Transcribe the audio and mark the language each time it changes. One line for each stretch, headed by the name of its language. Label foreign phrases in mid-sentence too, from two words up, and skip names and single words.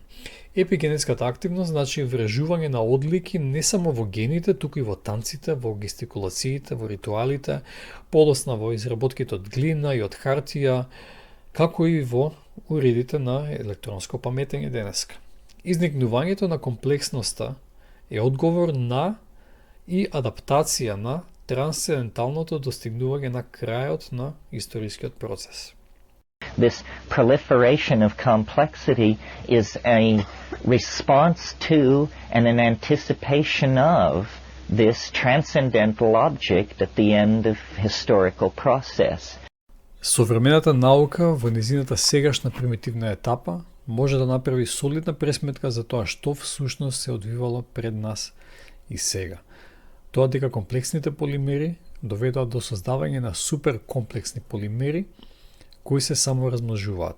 Macedonian: Епигенетската активност значи врежување на одлики не само во гените, туку и во танците, во гестикулациите, во ритуалите, подосна во изработките од глина и од хартија, како и во уредите на електронско паметење денеска. Изникнувањето на комплексноста е одговор на и адаптација на трансценденталното достигнување на крајот на историскиот процес.
English: This proliferation of complexity is a response to and an anticipation of this transcendental object at the end of historical process.
Macedonian: Современата наука во низината сегашна примитивна етапа може да направи солидна пресметка за тоа што всушност се одвивало пред нас и сега. Тоа дека комплексните полимери доведоа до создавање на супер комплексни полимери кои се саморазмножуваат.